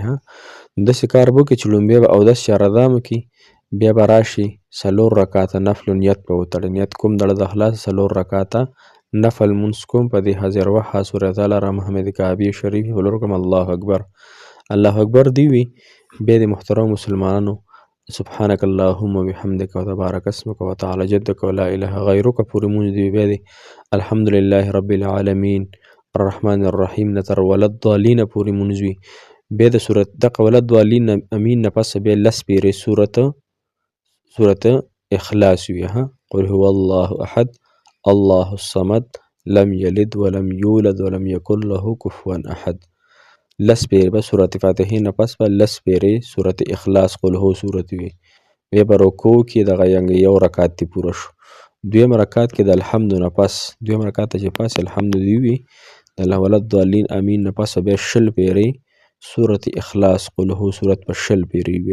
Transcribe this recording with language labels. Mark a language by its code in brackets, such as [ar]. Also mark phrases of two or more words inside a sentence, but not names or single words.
[ps] داسې کار به وکړئ چې لومبی به اودس چارهدام وکړي، بیا به راشي 4 رکعته نفلو نیت به وتړئ. نیت کوم دړه د خلاص 4 رکعته نفل مونځ کوم په دې حاضر وخت سورة تعالی را محمد کعبې شریفې ولور کوم. [ar] الله اکبر، الله اکبر [ps] دی وي. بیا د محترم مسلمانانو [ar] سبحانك اللهم وبحمدك وتبارك اسمك وتعالى جدك ولا اله غيرك [ps] پورې مونځ دی. بیا دی [ar] الحمد لله رب العالمین الرحمن الرحیم [ps] نه تر ولضالین پورې مونځ وي. بیا د صورت دغه [ar] ولضالین امین [ps] نه پس بیا 10 پیرې صورت اخلاص وي. [ar] قل هو الله احد الله الصمد لم یلد ولم یولد ولم یکن له کفوا احد. [ps] 10 پیرې به صورت فاتحې نه پس به 10 پیرې صورت اخلاص [ar] قل هو [ps] صورت وي. بیا به رکوع کې دغه یو رکعت دی پوره شو. دویم رکعت کې د الحمد نه پس، دویم رکعت ته چې پاس الحمد دی وي، د [ar] ولضالین امین [ps] نه پس بیا 20 پیرې صورت اخلاص [ar] قل هو [ps] صورت په 20 پیرې وي.